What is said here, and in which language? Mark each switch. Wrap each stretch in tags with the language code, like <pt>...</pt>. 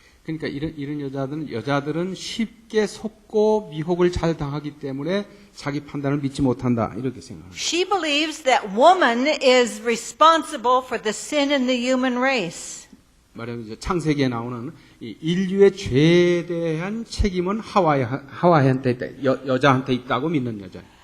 <ko>그러니까 이런 여자들은 쉽게 속고 미혹을 잘 당하기 때문에 자기 판단을 믿지 못한다 이렇게 생각합니다.</ko> <en>She believes that woman is responsible for the sin in the human race.</en> <ko>말하자면 이제 창세기에 나오는 이 인류의 죄에 대한 책임은 하와한테 있다, 여자한테 있다고 믿는 여자.</ko>